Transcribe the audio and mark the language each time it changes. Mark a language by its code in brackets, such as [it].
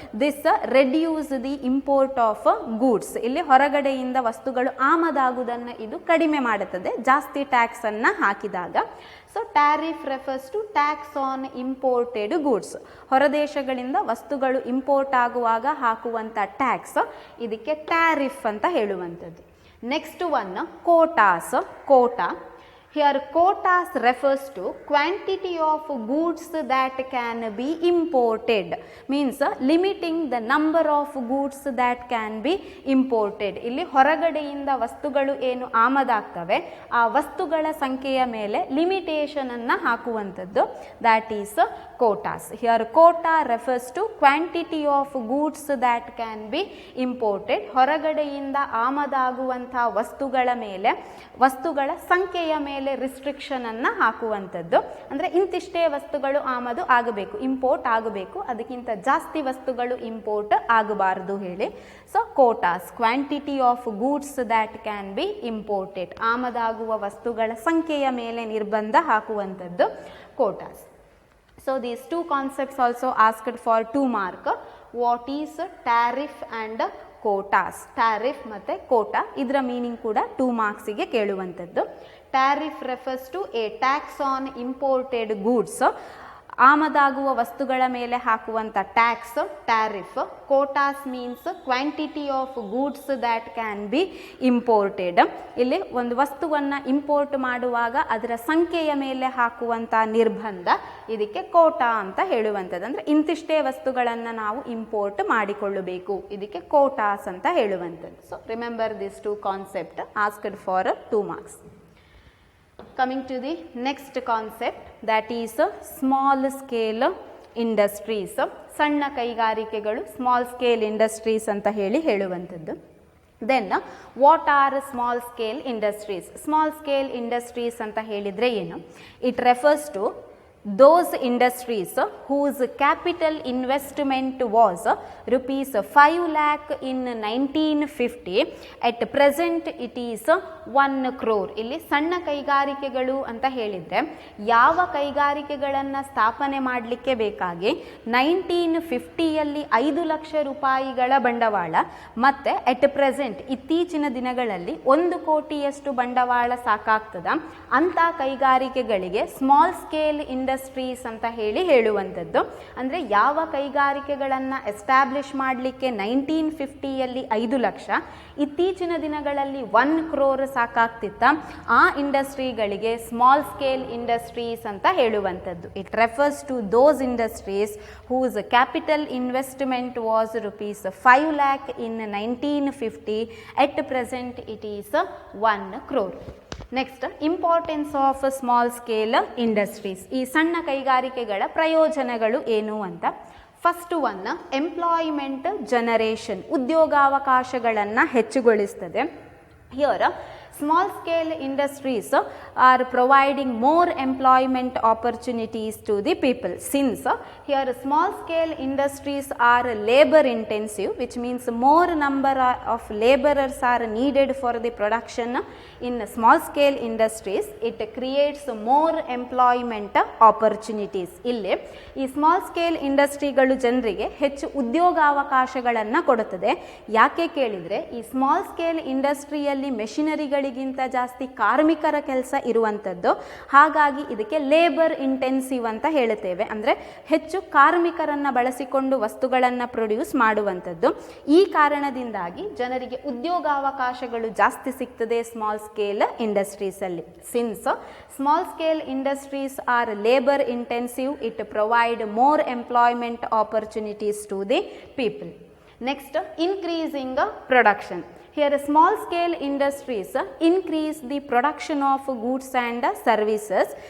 [en] This reduce the import of goods. [kn] ಇಲ್ಲಿ ಹೊರಗಡೆಯಿಂದ ವಸ್ತುಗಳು ಆಮದಾಗುವುದನ್ನು ಇದು ಕಡಿಮೆ ಮಾಡುತ್ತದೆ ಜಾಸ್ತಿ ಟ್ಯಾಕ್ಸನ್ನು ಹಾಕಿದಾಗ. [en] So tariff refers to tax on imported goods. [kn] ಹೊರದೇಶಗಳಿಂದ ವಸ್ತುಗಳು ಇಂಪೋರ್ಟ್ ಆಗುವಾಗ ಹಾಕುವಂಥ ಟ್ಯಾಕ್ಸ್, ಇದಕ್ಕೆ ಟ್ಯಾರಿಫ್ ಅಂತ ಹೇಳುವಂಥದ್ದು. [en] Next one, quotas. Quota. Here quotas refers to quantity of goods that can be imported, means limiting the number of goods that can be imported. [kn] ಇಲ್ಲಿ ಹೊರಗಡೆಯಿಂದ ವಸ್ತುಗಳು ಏನು ಆಮದಾಗ್ತವೆ ಆ ವಸ್ತುಗಳ ಸಂಖ್ಯೆಯ ಮೇಲೆ ಲಿಮಿಟೇಷನ್ ಅನ್ನು ಹಾಕುವಂಥದ್ದು, [en] That is quotas. Here quota refers to quantity of goods that can be imported. [kn] ಹೊರಗಡೆಯಿಂದ ಆಮದಾಗುವಂಥ ವಸ್ತುಗಳ ಮೇಲೆ ವಸ್ತುಗಳ ಸಂಖ್ಯೆಯ ಮೇಲೆ ರಿಸ್ಟ್ರಿಕ್ಷನ್ ಅನ್ನು ಹಾಕುವಂಥದ್ದು. ಅಂದರೆ ಇಂತಿಷ್ಟೇ ವಸ್ತುಗಳು ಆಮದು ಆಗಬೇಕು, ಇಂಪೋರ್ಟ್ ಆಗಬೇಕು, ಅದಕ್ಕಿಂತ ಜಾಸ್ತಿ ವಸ್ತುಗಳು ಇಂಪೋರ್ಟ್ ಆಗಬಾರದು ಹೇಳಿ. [en] So quotas, quantity of goods that can be imported. [kn] ಆಮದಾಗುವ ವಸ್ತುಗಳ ಸಂಖ್ಯೆಯ ಮೇಲೆ ನಿರ್ಬಂಧ ಹಾಕುವಂಥದ್ದು ಕೋಟಾಸ್. [en] So these 2 concepts also asked for 2 mark. What is tariff and quotas? [kn] Tariff ಮತ್ತು ಕೋಟಾ ಇದರ ಮೀನಿಂಗ್ ಕೂಡ 2 ಮಾರ್ಕ್ಸಿಗೆ ಕೇಳುವಂಥದ್ದು. [en] Tariff refers to a tax on imported goods. [kn] ಆಮದಾಗುವ ವಸ್ತುಗಳ ಮೇಲೆ ಹಾಕುವಂಥ tax tariff. [en] Quotas means quantity of goods that can be imported. [kn] ಇಲ್ಲಿ ಒಂದು ವಸ್ತುವನ್ನು import ಮಾಡುವಾಗ ಅದರ ಸಂಖ್ಯೆಯ ಮೇಲೆ ಹಾಕುವಂಥ ನಿರ್ಬಂಧ, ಇದಕ್ಕೆ ಕೋಟಾ ಅಂತ ಹೇಳುವಂಥದ್ದು. ಅಂದರೆ ಇಂತಿಷ್ಟೇ ವಸ್ತುಗಳನ್ನು ನಾವು ಇಂಪೋರ್ಟ್ ಮಾಡಿಕೊಳ್ಳಬೇಕು, ಇದಕ್ಕೆ ಕೋಟಾಸ್ ಅಂತ ಹೇಳುವಂಥದ್ದು. [en] So remember this 2 concept asked for 2 marks. Coming to the next concept, that is small scale industries. [kn] ಸಣ್ಣ ಕೈಗಾರಿಕೆಗಳು, ಸ್ಮಾಲ್ ಸ್ಕೇಲ್ ಇಂಡಸ್ಟ್ರೀಸ್ ಅಂತ ಹೇಳುವಂಥದ್ದು. [en] Then what are small scale industries? Small scale industries [kn] ಅಂತ ಹೇಳಿದರೆ ಏನು? [en] It refers to those industries whose capital investment was rupees 5 lakh in 1950, at present it is 1 crore. [kn] ಇಲ್ಲಿ ಸಣ್ಣ ಕೈಗಾರಿಕೆಗಳು ಅಂತ ಹೇಳಿದರೆ ಯಾವ ಕೈಗಾರಿಕೆಗಳನ್ನು ಸ್ಥಾಪನೆ ಮಾಡಲಿಕ್ಕೆ ಬೇಕಾಗಿ 1950ಯಲ್ಲಿ 5 ಲಕ್ಷ ರೂಪಾಯಿಗಳ ಬಂಡವಾಳ ಮತ್ತು [en] at present [kn] ಇತ್ತೀಚಿನ ದಿನಗಳಲ್ಲಿ 1 ಕೋಟಿಯಷ್ಟು ಬಂಡವಾಳ ಸಾಕಾಗ್ತದ ಅಂಥ ಕೈಗಾರಿಕೆಗಳಿಗೆ ಸ್ಮಾಲ್ ಸ್ಕೇಲ್ ಇಂಡಸ್ಟ್ರೀಸ್ ಅಂತ ಹೇಳುವಂಥದ್ದು. ಅಂದರೆ ಯಾವ ಕೈಗಾರಿಕೆಗಳನ್ನು ಎಸ್ಟಾಬ್ಲಿಷ್ ಮಾಡಲಿಕ್ಕೆ 1950ಯಲ್ಲಿ 5 ಲಕ್ಷ, ಇತ್ತೀಚಿನ ದಿನಗಳಲ್ಲಿ 1 crore ಸಾಕಾಗ್ತಿತ್ತ, ಆ ಇಂಡಸ್ಟ್ರಿಗಳಿಗೆ ಸ್ಮಾಲ್ ಸ್ಕೇಲ್ ಇಂಡಸ್ಟ್ರೀಸ್ ಅಂತ ಹೇಳುವಂಥದ್ದು. [en] It refers to those industries whose capital investment was rupees 5 lakh in 1950, at present it is 1 crore. Next, importance of small scale industries. [kn] ಈ ಸಣ್ಣ ಕೈಗಾರಿಕೆಗಳ ಪ್ರಯೋಜನಗಳು ಏನು ಅಂತ. [en] first one, employment generation, [kn] ಉದ್ಯೋಗಾವಕಾಶಗಳನ್ನು ಹೆಚ್ಚುಗೊಳಿಸ್ತದೆ. [en] Here small scale industries are providing more employment opportunities to the people, since here small scale industries are labor intensive, which means more number of laborers are needed for the production in small scale industries. It creates more employment opportunities. [kn] ಇಲ್ಲಿ ಈ small scale ಇಂಡಸ್ಟ್ರಿಗಳು ಜನರಿಗೆ ಹೆಚ್ಚು ಉದ್ಯೋಗಾವಕಾಶಗಳನ್ನು ಕೊಡುತ್ತದೆ. ಯಾಕೆ ಕೇಳಿದರೆ, ಈ small scale ಇಂಡಸ್ಟ್ರಿಯಲ್ಲಿ ಮೆಷಿನರಿಗಳಿಗಿಂತ ಜಾಸ್ತಿ ಕಾರ್ಮಿಕರ ಕೆಲಸ ಇರುವಂಥದ್ದು. ಹಾಗಾಗಿ ಇದಕ್ಕೆ ಲೇಬರ್ ಇಂಟೆನ್ಸಿವ್ ಅಂತ ಹೇಳುತ್ತೇವೆ. ಅಂದರೆ ಹೆಚ್ಚು ಕಾರ್ಮಿಕರನ್ನು ಬಳಸಿಕೊಂಡು ವಸ್ತುಗಳನ್ನು ಪ್ರೊಡ್ಯೂಸ್ ಮಾಡುವಂಥದ್ದು. ಈ ಕಾರಣದಿಂದಾಗಿ ಜನರಿಗೆ ಉದ್ಯೋಗಾವಕಾಶಗಳು ಜಾಸ್ತಿ ಸಿಗ್ತದೆ small scale ಇಂಡಸ್ಟ್ರೀಸಲ್ಲಿ. [en] Since small scale industries are labour intensive, it provide more employment opportunities to the people. Next, increasing production. Here small scale industries increase the production of goods and services.